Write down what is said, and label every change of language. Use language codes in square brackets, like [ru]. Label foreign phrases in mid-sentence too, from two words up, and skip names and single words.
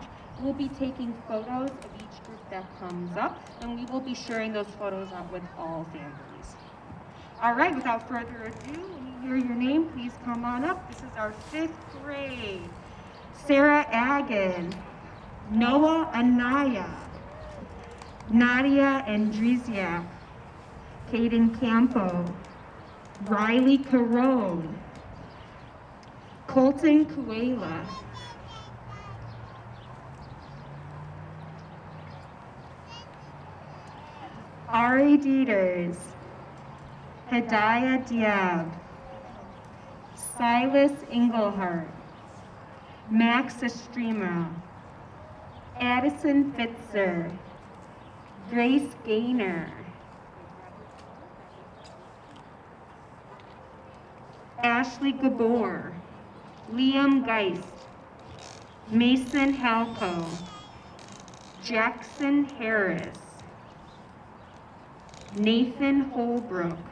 [en] We'll be taking photos of each group that comes up, and we will be sharing those photos out with all families. All right, without further ado, when you hear your name, please come on up. This is our 5th grade. Sarah Agan, Noah Anaya, Nadia Andrizia, Caden Campo, Riley Carone, Colton Kuela, Ari Dieters, Hidayah Diab, Silas Engelhardt, Max Estrema, Addison Fitzer, Grace Gaynor, Ashley Gabor, Liam Geist, Mason Halco, Jackson Harris, Nathan Holbrook,